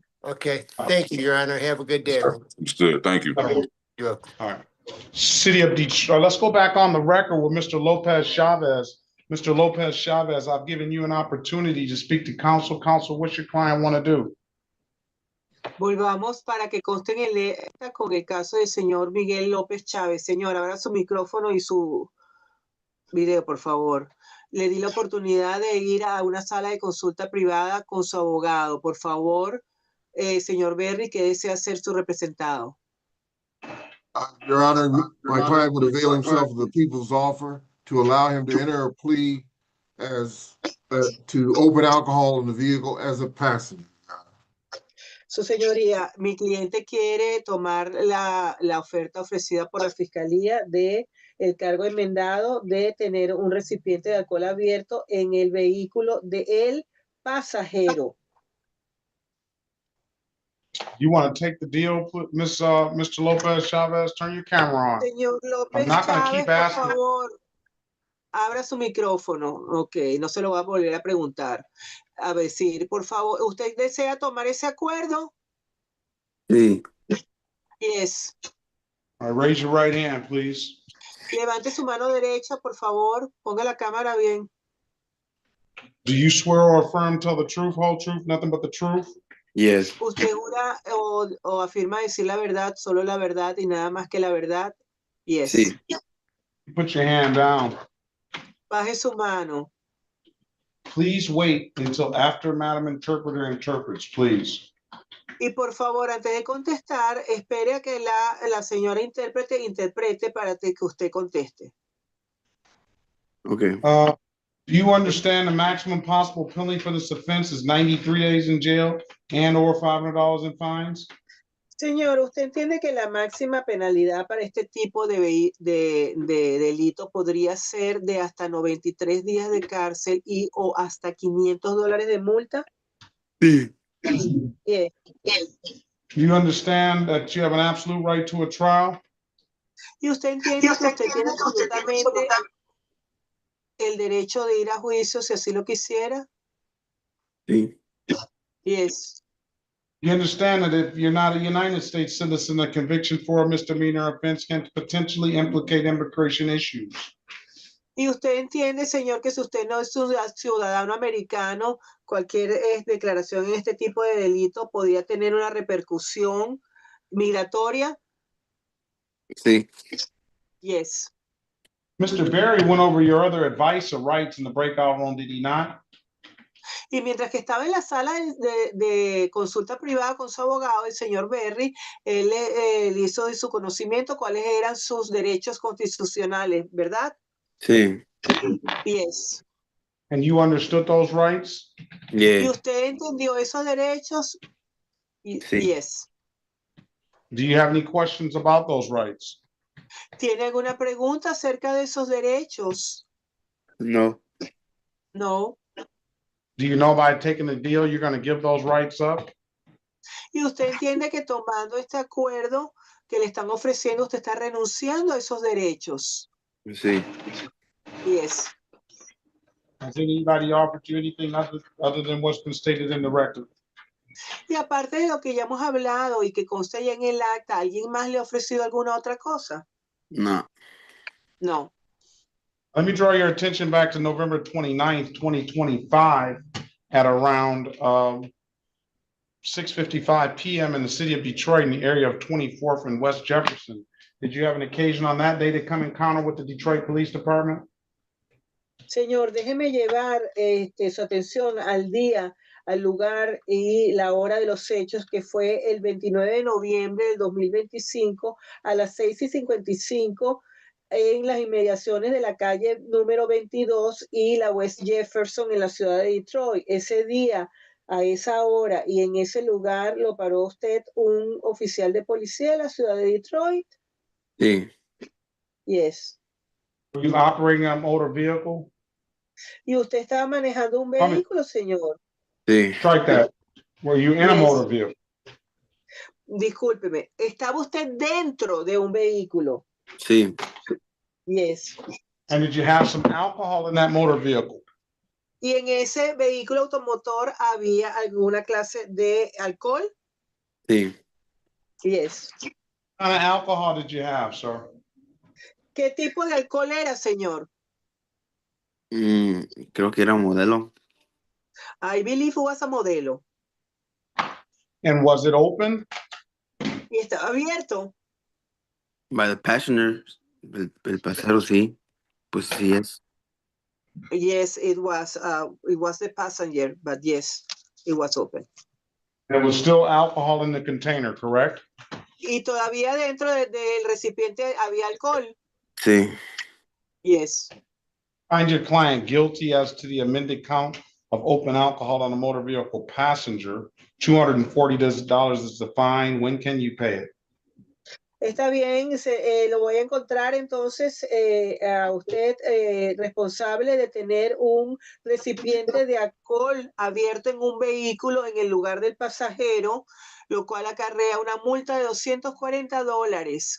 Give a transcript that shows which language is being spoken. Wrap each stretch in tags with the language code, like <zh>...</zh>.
<en>Okay. Thank you, Your Honor. Have a good day. Understood. Thank you. You're welcome. All right. City of Detroit. Let's go back on the record with Mr. Lopez Chavez. Mr. Lopez Chavez, I've given you an opportunity to speak to counsel. Counsel, what's your client want to do?</en> <es>Volvamos para que conste en el acta con el caso del señor Miguel López Chávez. Señor, abra su micrófono y su video, por favor. Le di la oportunidad de ir a una sala de consulta privada con su abogado. Por favor, señor Berry, ¿qué desea ser su representado?</es> <en>Your Honor, my client would avail himself of the people's offer to allow him to enter a plea as to open alcohol in the vehicle as a passenger.</en> <es>Su señoría, mi cliente quiere tomar la oferta ofrecida por la fiscalía de el cargo enmendado de tener un recipiente de alcohol abierto en el vehículo del pasajero.</es> <en>You want to take the deal, Mr. Lopez Chavez? Turn your camera on.</en> <es>Señor López</es> <en>I'm not going to</en> <es>Chávez,</es> <en>keep</en> <es>por</es> <en>asking.</en> <es>favor, abra su micrófono. Ok, no se lo va a volver a preguntar. A decir, por favor, ¿usted desea tomar ese acuerdo? Sí.</es> <en>Yes. All right, raise your right hand, please.</en> <es>Levante su mano derecha, por favor. Ponga la cámara bien.</es> <en>Do you swear or affirm, tell the truth, whole truth, nothing but the truth? Yes.</en> <es>¿Usted jura o afirma decir la verdad, solo la verdad y nada más que la verdad?</es> <en>Yes.</en> <es>Sí.</es> <en>Put your hand down.</en> <es>Baje su mano.</es> <en>Please wait until after Madam Interpreter interprets, please.</en> <es>Y por favor, antes de contestar, espere a que la señora intérprete interprete para que usted conteste.</es> <en>Okay. Do you understand the maximum possible penalty for this offense is 93 days in jail and or $500 in fines?</en> <es>Señor, ¿usted entiende que la máxima penalidad para este tipo de delito podría ser de hasta 93 días de cárcel y o hasta $500 de multa? Sí.</es> <en>Yeah. Do you understand that you have an absolute right to a trial?</en> <es>¿Y usted entiende que usted tiene absolutamente el derecho de ir a juicio si así lo quisiera? Sí.</es> <en>Yes. You understand that if you're not a United States citizen, a conviction for a misdemeanor offense can potentially implicate immigration issues.</en> <es>Y usted entiende, señor, que si usted no es un ciudadano americano, cualquier declaración en este tipo de delito podría tener una repercusión migratoria. Sí.</es> <en>Yes. Mr. Berry went over your other advice or rights in the breakout room, did he not?</en> <es>Y mientras que estaba en la sala de consulta privada con su abogado, el señor Berry, él hizo de su conocimiento cuáles eran sus derechos constitucionales, ¿verdad? Sí.</es> <en>Yes. And you understood those rights?</en> <es>¿Y</es> <en>Yeah.</en> <es>usted entendió esos derechos? Sí.</es> <en>Yes. Do you have any questions about those rights?</en> <es>¿Tiene alguna pregunta acerca de esos derechos? No.</es> <en>No. Do you know by taking the deal, you're going to give those rights up?</en> <es>Y usted entiende que tomando este acuerdo que le están ofreciendo, usted está renunciando a esos derechos. Sí.</es> <en>Yes. Has anybody offered you anything other than what's been stated in the record?</en> <es>Y aparte de lo que ya hemos hablado y que consta ya en el acta, ¿alguien más le ha ofrecido alguna otra cosa? No.</es> <en>No. Let me draw your attention back to November 29th, 2025 at around 6:55 p.m. in the city of Detroit in the area of 24th and West Jefferson. Did you have an occasion on that day to come encounter with the Detroit Police Department?</en> <es>Señor, déjeme llevar su atención al día, al lugar y la hora de los hechos, que fue el 29 de noviembre del 2025 a las 6:55 en las inmediaciones de la calle número 22 y la West Jefferson en la ciudad de Detroit. Ese día, a esa hora y en ese lugar, ¿lo paró usted un oficial de policía de la ciudad de Detroit? Sí.</es> <en>Yes. Were you operating a motor vehicle?</en> <es>¿Y usted estaba manejando un vehículo, señor? Sí.</es> <en>Strike that. Were you in a Yes. motor vehicle?</en> <es>Discúlpeme, ¿estaba usted dentro de un vehículo? Sí.</es> <en>Yes. And did you have some alcohol in that motor vehicle?</en> <es>¿Y en ese vehículo automotor había alguna clase de alcohol? Sí.</es> <en>Yes. What kind of alcohol did you have, sir?</en> <es>¿Qué tipo de alcohol era, señor? Creo que era modelo.</es> <en>I believe it was a modelo. And was it open?</en> <es>¿Y estaba abierto?</es> <en>By the passenger.</en> <es>El pasajero, sí. Pues sí es.</es> <en>Yes, it was the passenger, but yes, it was open. There was still alcohol in the container, correct?</en> <es>¿Y todavía dentro del recipiente había alcohol? Sí.</es> <en>Yes. Find your client guilty as to the amended count of open alcohol on a motor vehicle passenger. $240 is the fine. When can you pay it?</en> <es>Está bien, lo voy a encontrar entonces a usted responsable de tener un recipiente de alcohol abierto en un vehículo en el lugar del pasajero, lo cual acarrea una multa de $240.</es>